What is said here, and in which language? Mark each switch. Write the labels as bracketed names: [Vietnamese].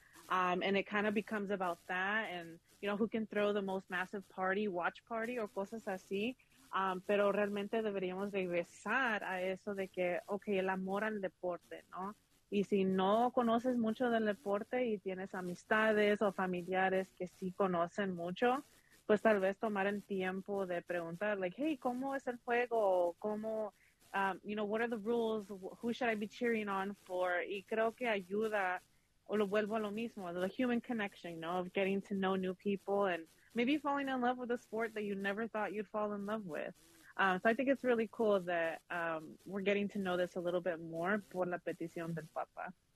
[English] And it kind of becomes about that, and who can throw the most massive party, watch party, or [Spanish] cosas así. Pero realmente deberíamos regresar a eso de que, okay, el amor al deporte, ¿no? Y si no conoces mucho del deporte y tienes amistades o familiares que sí conocen mucho, pues tal vez tomar el tiempo de preguntar, [English] like, hey, [Spanish] ¿cómo es el juego? ¿Cómo, [English] what are the rules? Who should I be cheering on for? [Spanish] Y creo que ayuda, o lo vuelvo a lo mismo, [English] the human connection, of getting to know new people and maybe falling in love with a sport that you never thought you'd fall in love with. So I think it's really cool that we're getting to know this a little bit more [Spanish] por la petición del Papa.